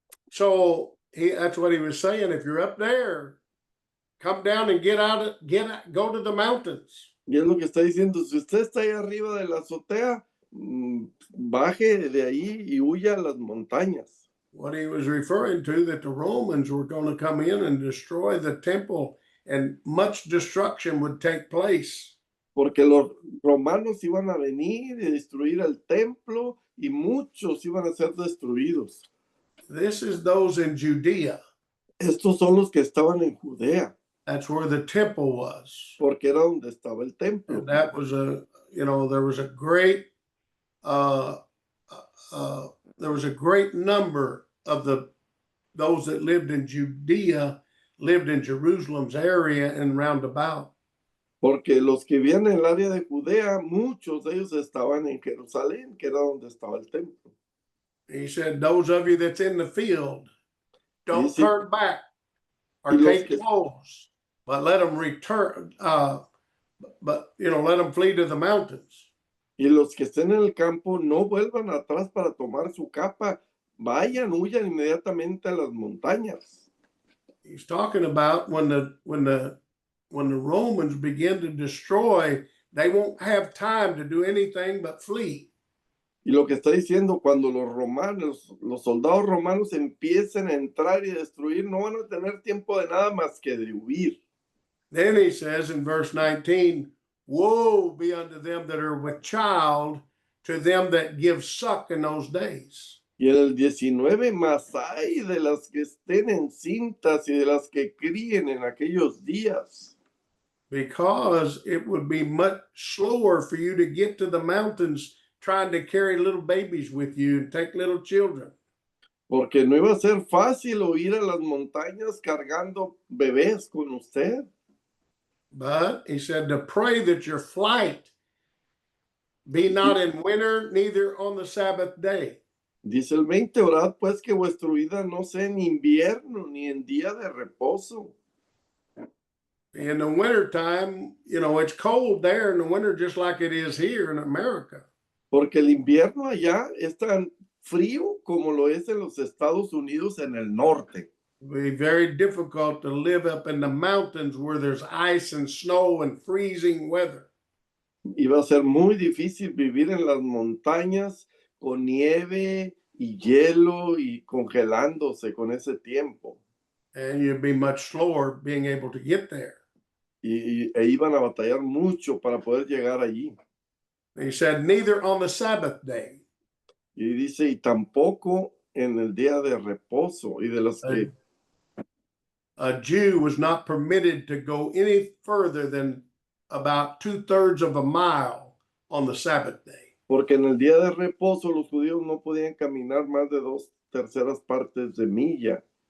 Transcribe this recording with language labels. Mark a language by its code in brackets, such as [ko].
[en] So that's what he was saying. If you're up there, come down and go to the mountains. [es] Y es lo que está diciendo, si usted está ahí arriba de la azotea, baje de ahí y huya a las montañas. [en] What he was referring to, that the Romans were going to come in and destroy the temple, and much destruction would take place. [es] Porque los romanos iban a venir y destruir el templo y muchos iban a ser destruidos. [en] This is those in Judea. [es] Estos son los que estaban en Judea. [en] That's where the temple was. [es] Porque era donde estaba el templo. [en] And that was there was a great, there was a great number of those that lived in Judea, lived in Jerusalem's area and round about. [es] Porque los que vivían en el área de Judea, muchos de ellos estaban en Jerusalén, que era donde estaba el templo. [en] He said, those of you that's in the field, don't turn back or take clothes, but let them return, let them flee to the mountains. [es] Y los que estén en el campo no vuelvan atrás para tomar su capa, huyan inmediatamente a las montañas. [en] He's talking about when the Romans begin to destroy, they won't have time to do anything but flee. [es] Y lo que está diciendo, cuando los soldados romanos empiecen a entrar y destruir, no van a tener tiempo de nada más que de huir. [en] Then he says in verse 19, woe be unto them that are with child, to them that give suck in those days. [es] Y en el 19, más hay de las que estén encintas y de las que críen en aquellos días. [en] Because it would be much slower for you to get to the mountains trying to carry little babies with you and take little children. [es] Porque no iba a ser fácil ir a las montañas cargando bebés con usted. [en] But he said to pray that your flight be not in winter, neither on the Sabbath day. [es] Dice el 20, orad pues que vuestra huida no sea en invierno ni en día de reposo. [en] In the winter time, it's cold there in the winter just like it is here in America. [es] Porque el invierno allá es tan frío como lo es en los Estados Unidos en el norte. [en] It would be very difficult to live up in the mountains where there's ice and snow and freezing weather. [es] Iba a ser muy difícil vivir en las montañas con nieve y hielo y congelándose con ese tiempo. [en] And you'd be much slower being able to get there. [es] E iban a batallar mucho para poder llegar allí. [en] He said, neither on the Sabbath day. [es] Y dice, y tampoco en el día de reposo, y de los que [en] A Jew was not permitted to go any further than about 2/3 of a mile on the Sabbath day. [es] porque en el día de reposo los judíos no podían caminar más de 2/3 partes de milla,